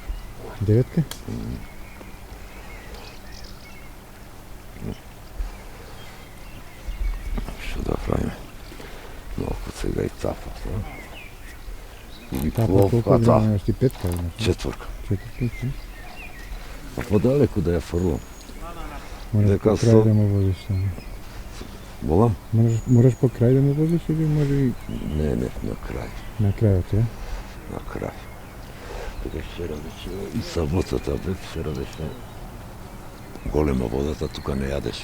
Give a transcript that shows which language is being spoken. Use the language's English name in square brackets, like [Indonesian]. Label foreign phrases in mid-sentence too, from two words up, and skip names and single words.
[Bulgarian] Деветка? Що да правим? Малко сега и тапа. Или Тапа пловка, колко да. имаш ти? Петка имаш? Четвърка. Четвърка? А подалеку да я фърлам. [Macedonian] Мораш Дека по край со- да му возиш само. Волам? Мораш по край да му возиш или може и Не, на край. на крајот, е? На край. Така вчера беше и саботата, бе, вчера беше голема водата, тука не јадеш.